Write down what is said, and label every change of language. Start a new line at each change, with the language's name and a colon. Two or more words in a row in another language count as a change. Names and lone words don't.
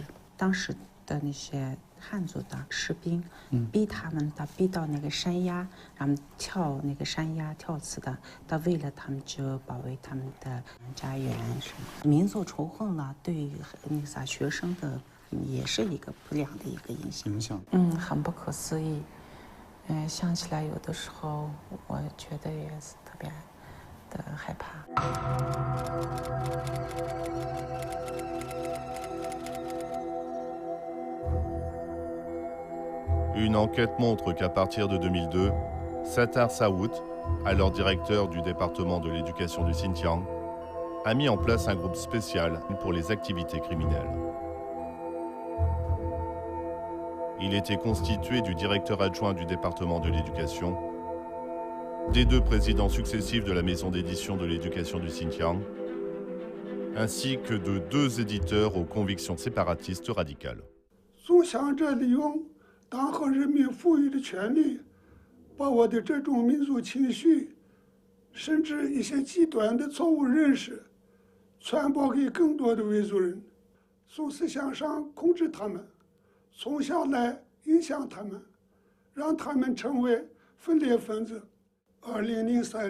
Chinese: 当时的那些汉族的士兵，逼他们逼到那个山崖，然后跳那个山崖跳刺的，为了他们就保卫他们的家园什么。民族仇恨了，对那个啥学生的也是一个不良的一个影响。很不可思议。想起来有的时候，我觉得也是特别的害怕。
French: Une enquête montre qu'à partir de 2002, Sattar Saoud, alors directeur du département de l'éducation du Xinjiang, a mis en place un groupe spécial pour les activités criminelles. Il était constitué du directeur adjoint du département de l'éducation, des 2 présidents successifs de la maison d'édition de l'éducation du Xinjiang, ainsi que de 2 éditeurs aux convictions séparatistes radicales.
Chinese: 党和人民赋予的权利，把我的这种民族情绪，甚至一些极端的错误认识，传播给更多的维族人，从思想上控制他们，从小来影响他们，让他们成为分裂分子。2003